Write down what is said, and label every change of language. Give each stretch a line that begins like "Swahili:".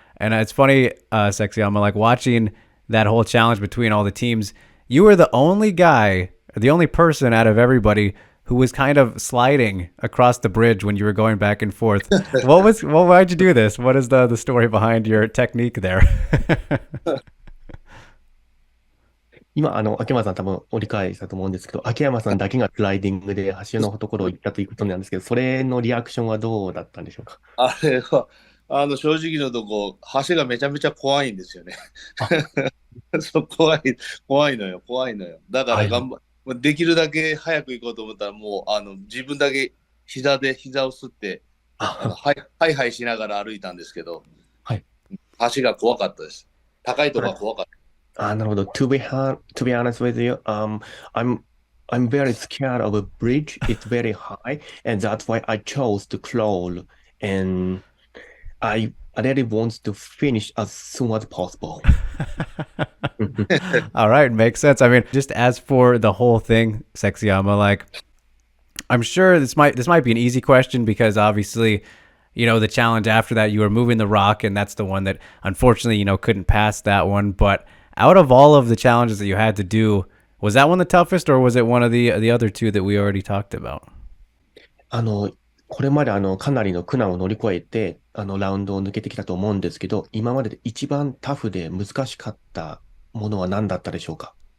English: And it's funny, Sexyama, like watching that whole challenge between all the teams. You were the only guy, the only person out of everybody who was kind of sliding across the bridge when you were going back and forth. Why'd you do this? What is the story behind your technique there?
Japanese: 今、秋山さん多分折り返したと思うんですけど、秋山さんだけがスライディングで橋のところを行ったということなんですけど、それのリアクションはどうだったんでしょうか？あれは正直のとこ、橋がめちゃめちゃ怖いんですよね。あ、そう、怖い、怖いのよ、怖いのよ。だかはいはい。らできるだけ早く行こうと思ったら、もう、自分だけ膝を吸って、あ、ハイハイしながら歩いたんですけど、はい。橋が怖かったです。高いとこあ、が怖かっなるほど。
English: To be honest with you, I'm I'm very scared of a bridge. It's very high, and that's why I chose to crawl. And I really want to finish as soon as possible. all right, makes sense. I mean, just as for the whole thing, Sexyama, like I'm sure this might be an easy question because obviously, the challenge after that you were moving the rock, and that's the one that unfortunately couldn't pass that one. But out of all of the challenges that you had to do, was that one the toughest, or was it one of the other two that we already talked about?
Japanese: あの、これまでかなりの苦難を乗り越えて、ラウンドを抜けてきたと思うんですけど、今までで一番タフで難しかったものは何だったでしょうか？